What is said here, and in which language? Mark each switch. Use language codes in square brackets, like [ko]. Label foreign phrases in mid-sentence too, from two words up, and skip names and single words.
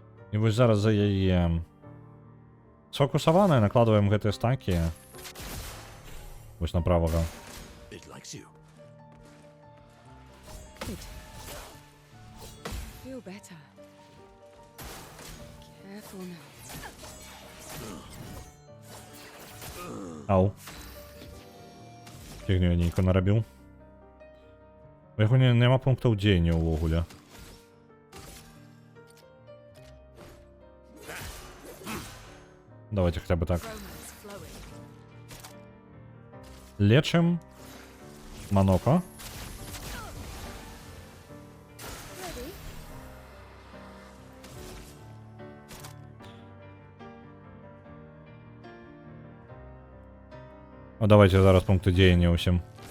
[be] І вось зараз за яе сфокусаваныя накладваем гэтыя стакі. Вось на правага. [en] It likes you. Good. Feel better. Careful now. Ау. [be] Фігню я нейко нарабіў. У яго няма пунктаў дзеяння ўвогуле. [ru] Давайте хотя бы так. [en] Romance flowing. [ru] Лечим. Моноко. [be] А давайте зараз пункты дзеяння усім.